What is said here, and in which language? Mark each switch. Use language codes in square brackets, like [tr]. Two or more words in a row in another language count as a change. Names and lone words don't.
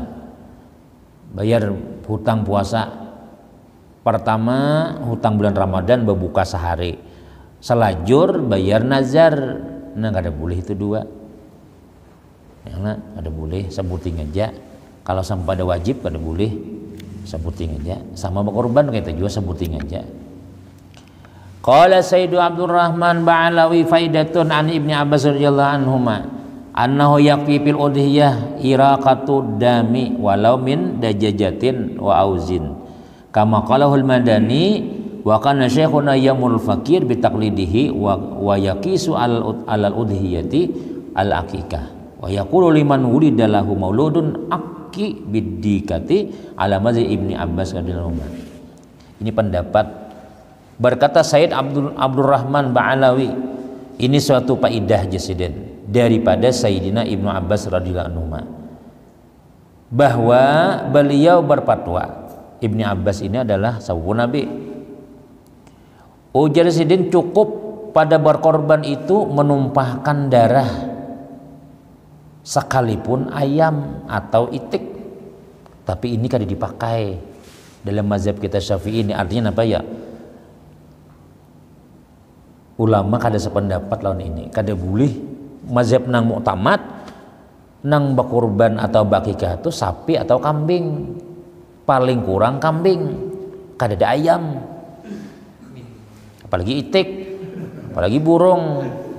[bjn] Bayar hutang puasa pertama hutang bulan Ramadan berbuka sehari. Selajur bayar nazar nah kada boleh itu dua. Yang kada boleh sebuting aja. Kalau sampai ada wajib kada boleh sebuting aja. Sama berkorban kita juga sebuting aja. [ar] قال السيد عبد الرحمن باعلوي فائدة عن ابن عباس رضي الله عنهما أنه يكفي في الأضحية إراقة دم ولو من دجاجة وإوز كما قاله المدني وكان شيخنا يأمر الفقير بتقليده ويقيس على الأضحية العقيقة ويقول لمن ولد له مولود عق بالديكة على مذهب ابن عباس رضي الله عنه. [bjn] Ini pendapat berkata Sayyid Abdurrahman Ba'alawi, ini suatu faidah jasiden daripada Sayyidina Ibnu Abbas [ar] رضي الله عنه [bjn] bahwa beliau berfatwa, Ibni Abbas ini adalah sahabat Nabi, ujar jasiden cukup pada berkorban itu menumpahkan darah sekalipun ayam atau itik, tapi ini kada dipakai dalam mazhab kita Syafi'i. Ini artinya apa ya? Ulama kada sependapat lawan ini, kada boleh mazhab nang muktamad nang berkorban atau bakikah itu sapi atau kambing, paling kurang kambing, kada ada ayam, apalagi itik, apalagi burung.